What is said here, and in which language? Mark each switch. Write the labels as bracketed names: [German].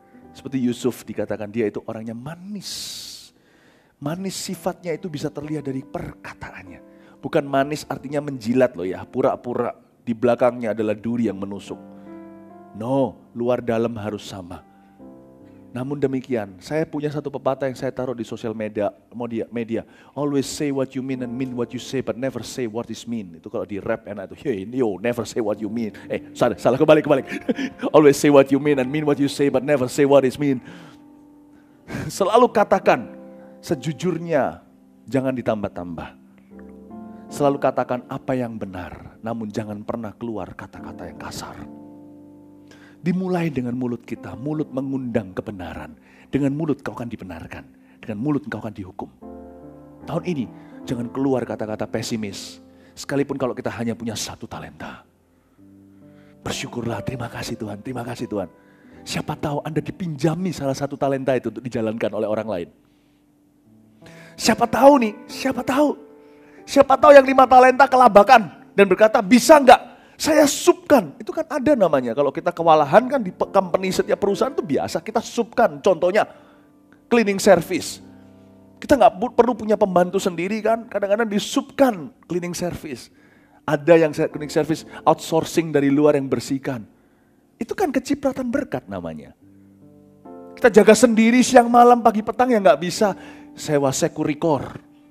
[Indonesian] Seperti Yusuf dikatakan dia itu orangnya manis. Manis sifatnya itu bisa terlihat dari perkataannya. Bukan manis artinya menjilat loh ya, pura-pura di belakangnya adalah duri yang menusuk. No, luar dalam harus sama. Namun demikian, saya punya satu pepatah yang saya taruh di sosial media. [English] Always say what you mean and mean what you say, but never say what is mean. [Indonesian] Itu kalau di rap enak itu. [English] Never say what you mean. [Indonesian] Salah kebalik. [English] Always say what you mean and mean what you say, but never say what is mean. [Indonesian] Selalu katakan sejujurnya, jangan ditambah-tambah. Selalu katakan apa yang benar, namun jangan pernah keluar kata-kata yang kasar. Dimulai dengan mulut kita, mulut mengundang kebenaran. Dengan mulut kau akan dibenarkan, dengan mulut kau akan dihukum. Tahun ini jangan keluar kata-kata pesimis, sekalipun kalau kita hanya punya 1 talenta. Bersyukurlah, terima kasih Tuhan, terima kasih Tuhan. Siapa tahu Anda dipinjami salah 1 talenta itu untuk dijalankan oleh orang lain. Siapa tahu nih, siapa tahu yang 5 talenta kelabakan dan berkata, bisa enggak saya subkan? Itu kan ada namanya. Kalau kita kewalahan kan di company setiap perusahaan itu biasa kita subkan. Contohnya cleaning service. Kita nggak perlu punya pembantu sendiri kan. Kadang-kadang disubkan cleaning service. Ada yang cleaning service outsourcing dari luar yang bersihkan. Itu kan kecipratan berkat namanya. Kita jaga sendiri siang malam pagi petang ya nggak bisa. Sewa sekurikor.